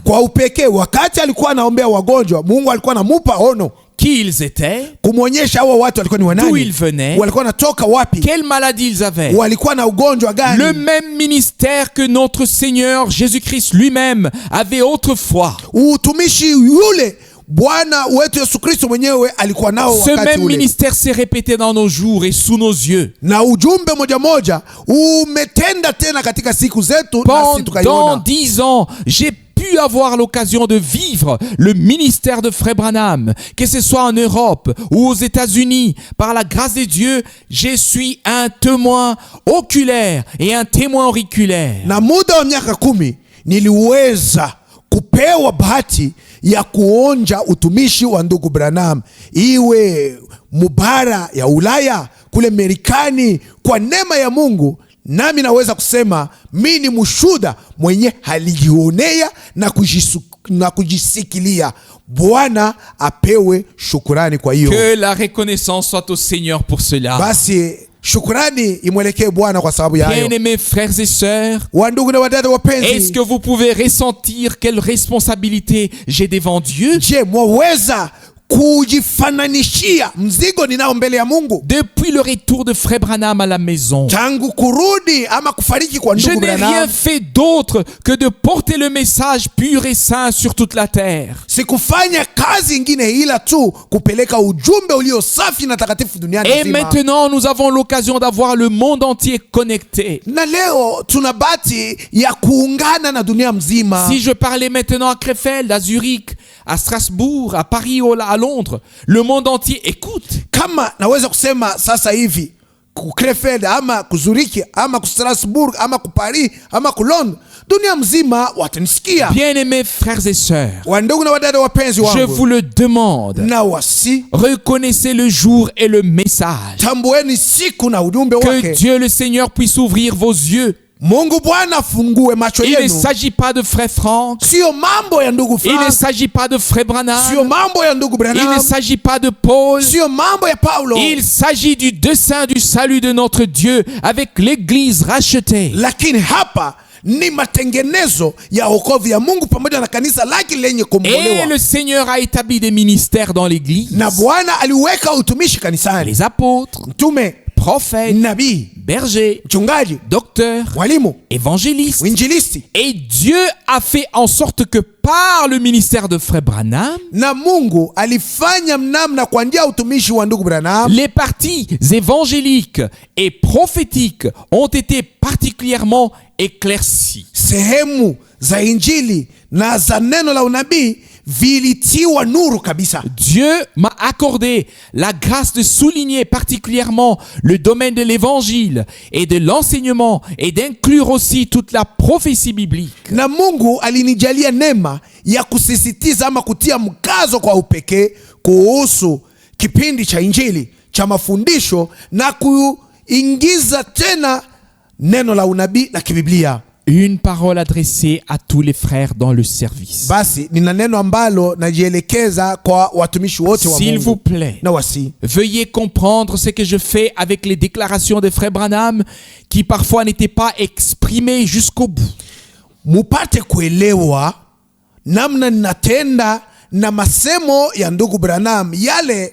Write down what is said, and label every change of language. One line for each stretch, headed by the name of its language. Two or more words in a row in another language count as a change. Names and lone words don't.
Swahili: Kwa upekee wakati alikuwa anaombea wagonjwa, Mungu alikuwa anamupa ono.
French: Qui ils étaient,
Swahili: kumwonyesha hao watu walikuwa ni wanani,
French: d'où ils venaient,
Swahili: walikuwa natoka wapi,
French: quelle maladie ils avaient.
Swahili: walikuwa na ugonjwa gani.
French: Le même ministère que notre Seigneur Jésus-Christ lui-même avait autrefois.
Swahili: Utumishi yule Bwana wetu Yesu Kristo mwenyewe alikuwa nao
French: Ce
Swahili: wakati
French: même
Swahili: ule.
French: ministère s'est répété dans nos jours et sous nos yeux.
Swahili: Na ujumbe moja moja umetenda tena katika siku zetu nasi
French: Pendant
Swahili: tukaiona.
French: 10 ans, j'ai pu avoir l'occasion de vivre le ministère de Frère Branham, que ce soit en Europe ou aux États-Unis. Par la grâce de Dieu, je suis un témoin oculaire et un témoin auriculaire.
Swahili: Na muda wa miaka 10 niliweza kupewa bahati ya kuonja utumishi wa ndugu Branham, iwe mubara ya Ulaya, kule Marekani, kwa neema ya Mungu. Nami naweza kusema mimi ni mshuhuda mwenye halijionea na kujisikilia. Bwana apewe shukrani kwa hiyo.
French: Que la reconnaissance soit au Seigneur pour cela.
Swahili: Basi shukrani imwelekee Bwana kwa sababu ya hayo.
French: Bien-aimés frères et sœurs,
Swahili: Wandugu na wadada wapenzi,
French: est-ce que vous pouvez ressentir quelle responsabilité j'ai devant Dieu?
Swahili: je mwaweza kujifananishia mzigo ninao mbele ya Mungu?
French: Depuis le retour de Frère Branham à la maison,
Swahili: Tangu kurudi ama kufariki kwa
French: je
Swahili: ndugu
French: n'ai rien
Swahili: Branham,
French: fait d'autre que de porter le message pur et saint sur toute la terre.
Swahili: sikufanya kazi ingine ila tu kupeleka ujumbe ulio safi na takatifu duniani
French: Et
Swahili: nzima.
French: maintenant, nous avons l'occasion d'avoir le monde entier connecté.
Swahili: Na leo tuna bahati ya kuungana na dunia mzima.
French: Si je parlais maintenant à Krefeld, à Zurich, à Strasbourg, à Paris ou à Londres, le monde entier écoute.
Swahili: Kama naweza kusema sasa hivi ku Krefeld ama ku Zurich ama ku Strasbourg ama ku Paris ama ku Londres, dunia mzima watanisikia.
French: Bien-aimés frères et sœurs,
Swahili: Wandugu na wadada wapenzi
French: je
Swahili: wangu,
French: vous le demande,
Swahili: na wasi
French: reconnaissez le jour et le message.
Swahili: tambueni siku na ujumbe
French: Que
Swahili: wake.
French: Dieu le Seigneur puisse ouvrir vos yeux.
Swahili: Mungu Bwana afungue macho
French: Il ne
Swahili: yenu.
French: s'agit pas de frère Franck.
Swahili: Sio mambo ya ndugu
French: Il ne
Swahili: Frank,
French: s'agit pas de frère Branham.
Swahili: sio mambo ya ndugu
French: Il ne
Swahili: Branham,
French: s'agit pas de Paul.
Swahili: sio mambo ya Paulo,
French: Il s'agit du dessein du salut de notre Dieu avec l'église rachetée.
Swahili: lakini hapa ni matengenezo ya wokovu ya Mungu pamoja na kanisa lake lenye
French: Et
Swahili: kukombolewa.
French: le Seigneur a établi des ministères dans l'église.
Swahili: Na Bwana aliweka utumishi kanisani,
French: Les apôtres,
Swahili: mtume,
French: prophètes,
Swahili: nabii,
French: bergers,
Swahili: mchungaji,
French: docteurs,
Swahili: mwalimu,
French: évangélistes.
Swahili: mwinjilisti.
French: Et Dieu a fait en sorte que par le ministère de Frère Branham,
Swahili: Na Mungu alifanya mnamna kwa njia ya utumishi wa ndugu Branham,
French: les parties évangéliques et prophétiques ont été particulièrement éclaircies.
Swahili: sehemu za injili na za neno la unabii vilitiwa nuru kabisa.
French: Dieu m'a accordé la grâce de souligner particulièrement le domaine de l'évangile et de l'enseignement et d'inclure aussi toute la prophétie biblique.
Swahili: Na Mungu alinijalia neema ya kusisitiza ama kutia mkazo kwa upekee kuhusu kipindi cha injili cha mafundisho na kuingiza tena neno la unabii la kibiblia.
French: une parole adressée à tous les frères dans le service.
Swahili: Basi nina neno ambalo najielekeza kwa watumishi wote wa
French: S'il vous
Swahili: Mungu.
French: plaît,
Swahili: Na wasi,
French: veuillez comprendre ce que je fais avec les déclarations de frère Branham qui parfois n'étaient pas exprimées jusqu'au bout.
Swahili: mupate kuelewa namna ninatenda na masemo ya ndugu Branham yale.